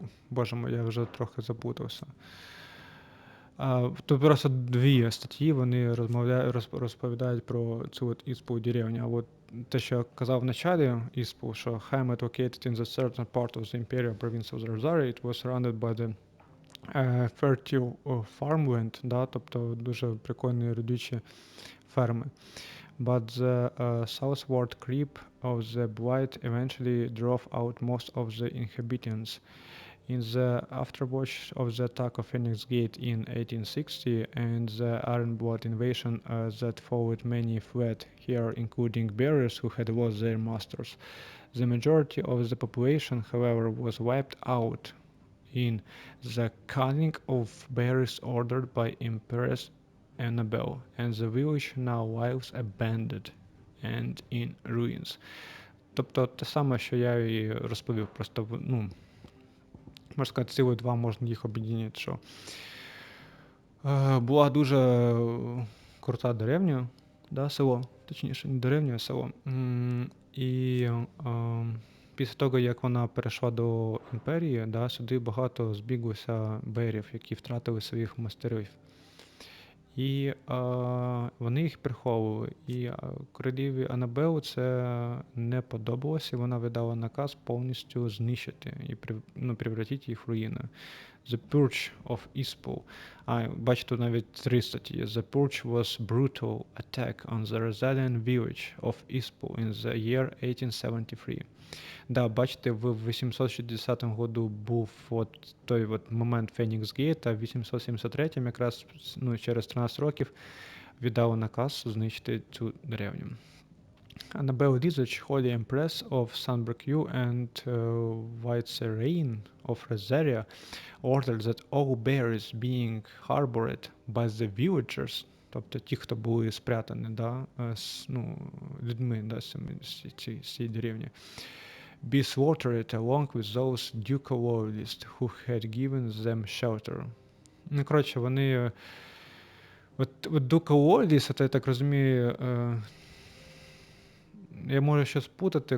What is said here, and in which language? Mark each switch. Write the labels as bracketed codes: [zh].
[uk] Боже мой, я вже трохи заплутався. Тут просто дві статті, вони розповідають про цю іспу деревню. А от те, що я казав в началі іспу, що [en] Ham located in the certain part of the imperial province of Rosaria, it was surrounded by the fertile farmland, [uk] да, тобто дуже прикольні родючі ферми. [en] But the southward creep of the blight eventually drove out most of the inhabitants. In the afterwatch of the attack of Phoenix Gate in 1860 and the Ironblood invasion that followed, many fled here, including bearers who had lost their masters. The majority of the population, however, was wiped out in the culling of bearers ordered by Empress Annabelle, and the village now lies abandoned and in ruins. [uk] Тобто те саме, що я і розповів, просто, можна сказати, цілі два можна їх об'єднати, що була дуже крута деревня, да, село, точніше, не деревня, а село. І після того, як вона перейшла до імперії, да, сюди багато збіглося бейрів, які втратили своїх мастерів. І вони їх приховували. І королеві Анабел це не подобалося, і вона видала наказ повністю знищити і превратити їх в руїни. [en] The Purge of Ispul. [uk] Бачите, тут навіть 3 статті. [en] The Purge was brutal attack on the Rosalian village of Ispul in the year 1873. [uk] Да, бачите, в 860 году був той момент Фенікс Гейт, а в 873 якраз через 13 років віддали наказ знищити цю деревню. [en] Annabelle Dizach, Holy Empress of Sunbreak and Vicereine of Rosaria, ordered that all bears being harbored by the villagers, [uk] тобто ті, хто були спрятані, да, людьми, да, з цієї деревні, [en] be slaughtered along with those ducal loyalists who had given them shelter. [uk] Коротше, вони... [en] ducal loyalists, [uk] це, я так розумію, я можу щось путати.